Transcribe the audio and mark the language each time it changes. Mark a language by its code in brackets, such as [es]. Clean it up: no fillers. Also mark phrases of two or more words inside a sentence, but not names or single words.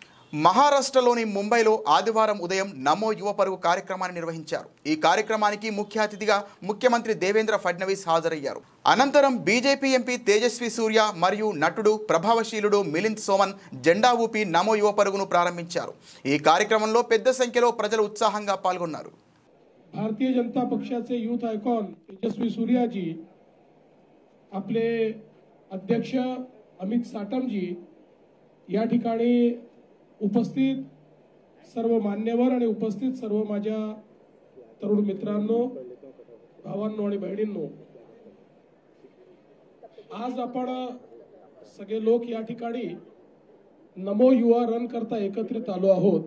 [te] మహారాష్ట్రలోని ముంబైలో ఆదివారం ఉదయం నమో యువ పరుగు కార్యక్రమాన్ని నిర్వహించారు। ఈ కార్యక్రమానికి ముఖ్య అతిథిగా ముఖ్యమంత్రి దేవేంద్ర ఫడ్నవీస్ హాజరయ్యారు। అనంతరం బీజేపీ ఎంపీ తేజస్వి సూర్య మరియు నటుడు ప్రభావశీలుడు మిలింద్ సోమన్ జెండా ఊపి నమో యువ పరుగును ప్రారంభించారు। ఈ కార్యక్రమంలో పెద్ద సంఖ్యలో ప్రజలు ఉత్సాహంగా పాల్గొన్నారు। [mr] भारतीय जनता पक्षाचे [en] youth icon [mr] तेजस्वी सूर्या जी, आपले अध्यक्ष अमित साटम जी या ठिकाणी उपस्थित सर्व मान्यवर आणि उपस्थित सर्व माझ्या तरुण मित्रांनो, भावांनो आणि बहिणींनो, आज आपण सगळे लोक या ठिकाणी नमो युवा रन करता एकत्रित आलो आहोत।